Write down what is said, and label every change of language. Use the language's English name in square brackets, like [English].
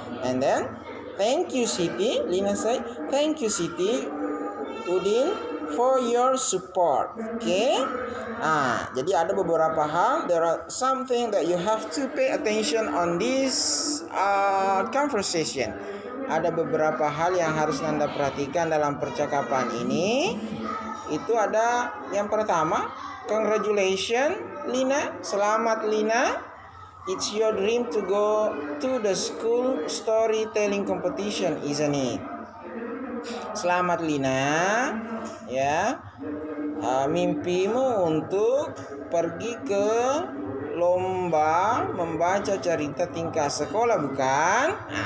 [English] And then thank you Siti. Lina say thank you Siti Udin for your support. Oke. [Indonesian] Jadi ada beberapa hal, [English] there are something that you have to pay attention on this conversation. [Indonesian] Ada beberapa hal yang harus Anda perhatikan dalam percakapan ini. Itu ada yang pertama, [English] congratulations Lina, [Indonesian] selamat Lina. [English] It's your dream to go to the school storytelling competition, isn't it? [Indonesian] Selamat Lina, ya. Mimpimu untuk pergi ke lomba membaca cerita tingkat sekolah, bukan?